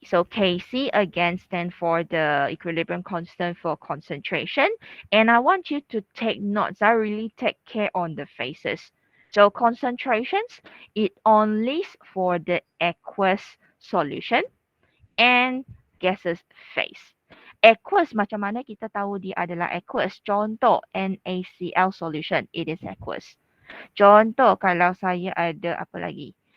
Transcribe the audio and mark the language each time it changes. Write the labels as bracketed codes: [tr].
[en] So Kc again stand for the equilibrium constant for concentration. And I want you to take notes. I really take care on the phases. So concentrations, it only for the aqueous solution and gaseous phase. [ms] Aqueous, macam mana kita tahu dia adalah aqueous? [en] Contoh, NaCl solution, it is aqueous. [ms] Contoh kalau saya ada apa lagi?